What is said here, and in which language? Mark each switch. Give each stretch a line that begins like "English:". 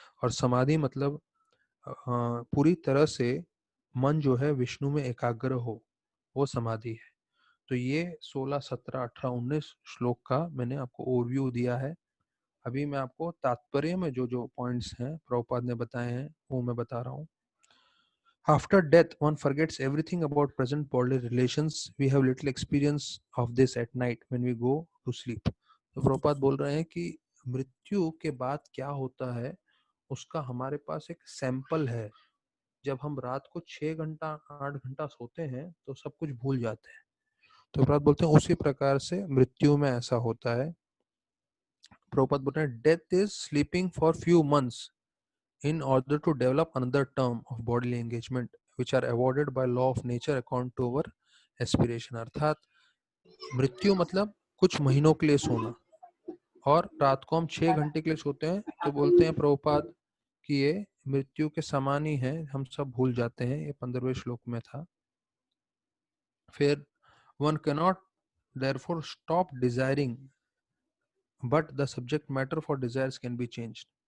Hindi: और समाधि मतलब पूरी तरह से मन जो है विष्णु में एकाग्र हो, वो समाधि है। तो ये 16, 17, 18, 19 श्लोक का मैंने आपको ओवरव्यू दिया है। अभी मैं आपको तात्पर्य में जो जो पॉइंट्स हैं प्रभुपाद ने बताए हैं वो मैं बता रहा हूँ।
English: After death, one forgets everything about present bodily relations. We have little experience of this at night when we go to sleep.
Hindi: तो प्रभुपाद बोल रहे हैं कि मृत्यु के बाद क्या होता है उसका हमारे पास एक सैंपल है। जब हम रात को 6 घंटा 8 घंटा सोते हैं तो सब कुछ भूल जाते हैं। तो प्रभुपाद बोलते हैं उसी प्रकार से मृत्यु में ऐसा होता है। प्रभुपाद बोलते हैं
English: Death is sleeping for few months in order to develop another term of bodily engagement which are awarded by law of nature according to our aspiration।
Hindi: अर्थात मृत्यु मतलब कुछ महीनों के लिए सोना, और रात को हम 6 घंटे के लिए सोते हैं तो बोलते हैं प्रभुपाद कि ये मृत्यु के समान ही है, हम सब भूल जाते हैं। ये 15वें श्लोक में था।
English: फिर one cannot therefore stop desiring but the subject matter for desires can be changed।